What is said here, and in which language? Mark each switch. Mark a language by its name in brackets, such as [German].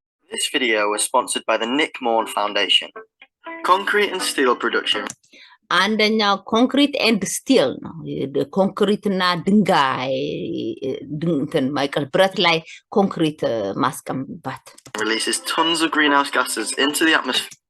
[English] This video was sponsored by the Nick Morn Foundation. Concrete and steel production. [Amharic] አንደኛው ኮንክሪት ኤንድ ስቲል ነው ኮንክሪት እና ድንጋይ እንትን ማይቀር ብረት ላይ ኮንክሪት ማስቀምጣት [English] releases tons of greenhouse gases into the atmosphere